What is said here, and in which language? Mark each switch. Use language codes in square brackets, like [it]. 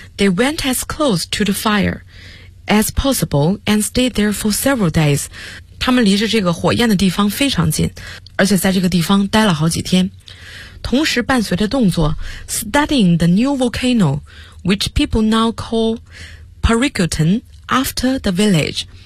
[en] They went as close to the fire as possible and stayed there for several days. [zh] 他们离着这个火焰的地方非常近，而且在这个地方待了好几天。同时伴随着动作 , [en] studying the new volcano, which people now call Pariguten after the village.